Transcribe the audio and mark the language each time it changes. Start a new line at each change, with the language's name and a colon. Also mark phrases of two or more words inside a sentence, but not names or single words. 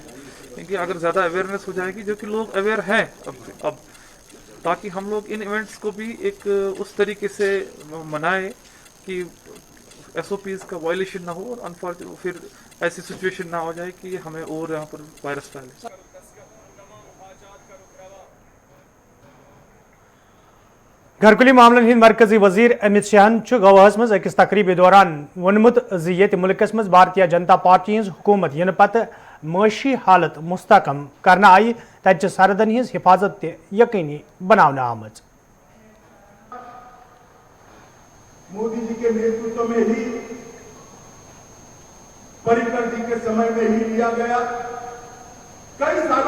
Hindi: क्योंकि अगर ज़्यादा अवेयरनेस हो जाएगी, जो कि लोग अवेयर हैं अब ताकि हम लोग इन इवेंट्स को भी एक उस तरीके से मनाएं कि SOP's का वायलेशन ना हो और अनफॉर्चुनेट फिर ऐसी सिचुएशन ना हो जाए कि हमें और यहाँ पर वायरस फैले।
Kashmiri: घरकुली मामलन हिंद मरकजी वजीर अमित शाहन गवाहस मज अकिस तकरीब दौरान वोनमुत ये मुल्कस मज भारतीय जनता पार्टी हज हुकूमत इन पत माशी हालत मुस्तकम करना आई तत सरहदन हज हिफाजत यकीनी बनाना आमज।
Hindi: मोदी जी के नेतृत्व में ही, पर्रिकर जी के समय में ही लिया गया।